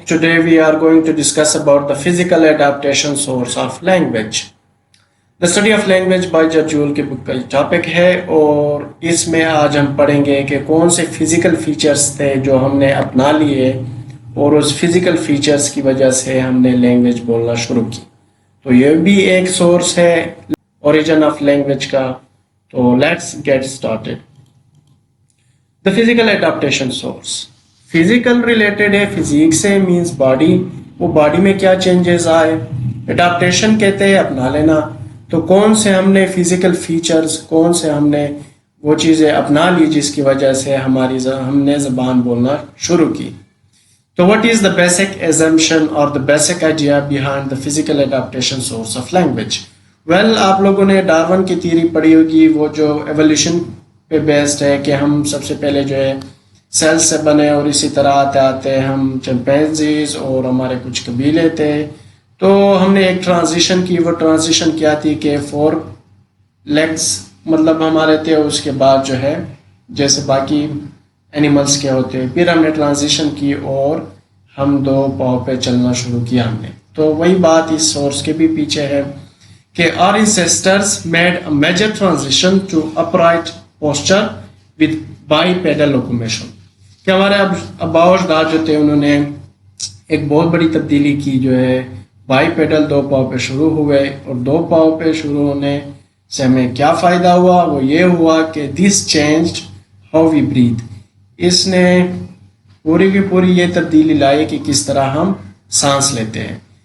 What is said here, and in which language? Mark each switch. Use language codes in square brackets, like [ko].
[en] Today we are going to discuss about the physical adaptation source of language. [hi] The study of language by Jajul की book का topic है और इसमें आज हम पढ़ेंगे कि कौन से फिजिकल फीचर्स थे जो हमने अपना लिए और उस फिजिकल फीचर्स की वजह से हमने लैंग्वेज बोलना शुरू की. तो ये भी एक सोर्स है ओरिजिन ऑफ लैंग्वेज का. [en] तो let's get started. The physical adaptation source. [hi] Physical related है फिजिक्स से, मीन्स बॉडी. वो बॉडी में क्या चेंजेस आए. एडाप्टेशन कहते हैं अपना लेना. तो कौन से हमने फिजिकल फीचर्स, कौन से हमने वो चीज़ें अपना ली जिसकी वजह से हमने ज़बान बोलना शुरू की. [en] तो what is the basic assumption और the basic idea behind the physical adaptation source of language. [hi] Well, आप लोगों ने डार्विन की थ्योरी पढ़ी होगी, वो जो एवोल्यूशन पे बेस्ड है कि हम सबसे पहले जो है सेल से बने और इसी तरह आते आते हम चिंपैंजीज और हमारे कुछ कबीले थे. तो हमने एक ट्रांजिशन की. वो ट्रांजिशन क्या थी कि 4 लेग्स मतलब हमारे थे, उसके बाद जो है जैसे बाकी एनिमल्स के होते हैं, फिर हमने ट्रांजिशन की और हम 2 पाँव पे चलना शुरू किया हमने. तो वही बात इस सोर्स के भी पीछे है कि [en] our ancestors made a major transition to upright posture with bipedal locomotion. [hi] कि हमारे आबाओ अजदाद जो थे उन्होंने एक बहुत बड़ी तब्दीली की, जो है बाईपेडल 2 पाँव पे शुरू हुए. और 2 पाँव पे शुरू होने से हमें क्या फ़ायदा हुआ. वो ये हुआ कि [en] This changed how we breathe. [hi] इसने पूरी की पूरी ये तब्दीली लाई कि किस तरह हम सांस लेते हैं.